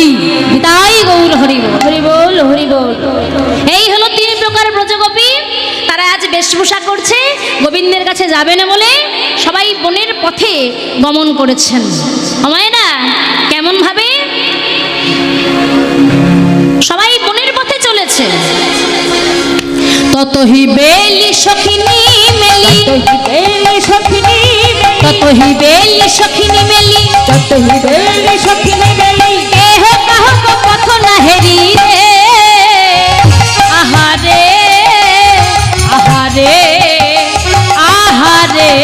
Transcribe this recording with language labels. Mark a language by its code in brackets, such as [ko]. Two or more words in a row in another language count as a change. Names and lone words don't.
[bn] তাই গৌর হরি বল, হরি বল, হরি বল। এই হলো 3 প্রকার ব্রজগোপী। তারা আজ বেশভূষা করছে, গোবিন্দের কাছে যাবে না বলে সবাই বনের পথে গমন করেছেন। আমায়রা কেমন ভাবে সবাই বনের পথে চলেছে। ততহি বেলি সখিনী মেলি, বেলি সখিনী, ততহি বেলি সখিনী মেলি, ততহি বেলি সখিনী মেলি। কেহ কাহক পথ না হেরি রে, আহারে আহারে আহারে।